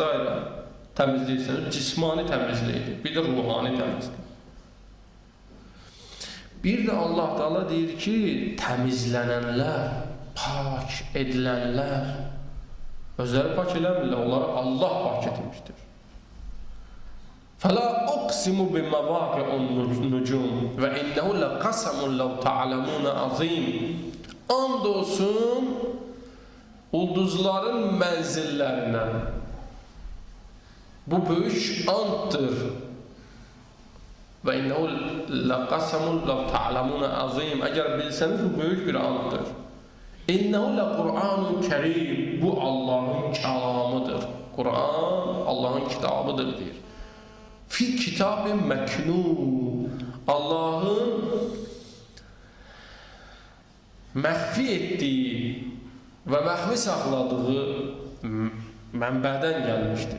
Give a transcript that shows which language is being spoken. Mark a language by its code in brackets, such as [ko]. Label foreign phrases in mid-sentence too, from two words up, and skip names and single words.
[az] təmizləyirsən, cismani təmizləyir, bir də ruhani təmizləyir. Bir də Allah Teala deyir ki, təmizlənənlər, pak edilənlər, özləri pak eləmirlər, onları Allah pak etmişdir. [ar] فَلَا أُقْسِمُ بِمَوَاقِعُ النُّجُومِ وَإِنَّهُ لَقَسَمٌ لَوْ تَعْلَمُونَ عَظِيمٌ. [az] And olsun ulduzların mənzillərinə. Bu böyük anddır. [ar] وَإِنَّهُ لَقَسَمٌ لَوْ تَعْلَمُونَ عَظِيمٌ. [az] Əgər bilsəniz bu böyük bir anddır. [ar] إِنَّهُ لَقُرْآنٌ كَرِيمٌ. [az] Bu Allahın kəlamıdır. Quran Allahın kitabıdır deyir. [ar] في كتاب مكنون. [az] Allahın məxfi etdiyi və məxfi saxladığı mənbədən gəlmişdir.